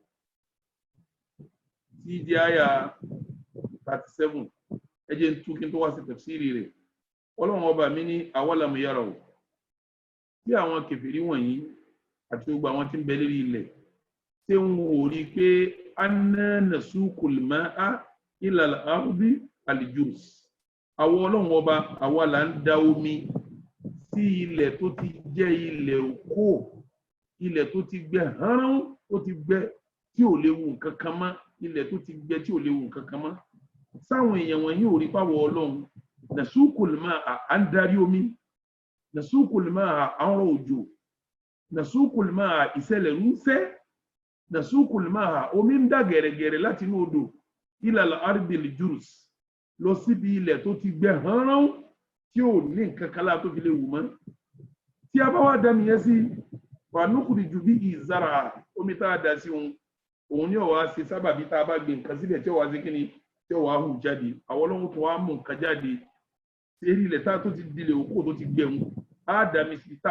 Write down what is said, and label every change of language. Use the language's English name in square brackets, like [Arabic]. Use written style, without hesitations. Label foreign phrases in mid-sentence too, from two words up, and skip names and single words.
[Yoruba] tí di àyà 37 ẹjẹ́ ń tú kí n tó wá sí tafsiri rẹ̀ Ọlọ́run ọba mi ní [Arabic] أولم يروا [Yoruba] tí àwọn kèfèrí wọ̀nyí àti gbogbo àwọn tí ń bẹ lérí ilẹ̀ tí ń wò rí pé [Arabic] أنا نسوق الماء إلى الأرض الجرز [Yoruba] àwọn Ọlọ́run ọba àwa là ń da omi sí ilẹ̀ tó ti jẹ́ ilẹ̀ òkú ilẹ̀ tó ti gbẹ hánrán ó ti gbẹ tí ò léwu nǹkan kan mọ́ ilẹ̀ tó ti gbẹ tí ò léwu nǹkan kan mọ́ sáwọn èèyàn wọ̀nyí ò rí pàwọ̀ Ọlọ́run [Arabic] نسوق الماء [Yoruba] à ń darí omi [Arabic] نسوق الماء [Yoruba] à ń rọ òjò [Arabic] نسوق الماء [Yoruba] ìṣẹ̀lẹ̀ ń fẹ́ [Arabic] نسوق الماء [Yoruba] omi ń dà gẹ̀rẹ̀gẹ̀rẹ̀ láti inú odò [Arabic] إلى الأرض الجرز [Yoruba] lọ síbi ilẹ̀ tó ti gbẹ hánrán tí ò ní nǹkan kan láà tó fi lè wù mọ́ tí a bá wá dami yẹn sí [Arabic] فنخرج به زرعا [Yoruba] omi tá a dà sí òun ní ọ̀wá ṣe sábàbí tá a bá gbé nǹkan síbẹ̀ tí ọ̀wá sí kíni tí ọ̀wá hù jáde àwọn Ọlọ́run tó wá mú nǹkan jáde eré ilẹ̀ tá a tó ti dilẹ̀ òkú tó ti gbẹ̀hún á dami sí tá a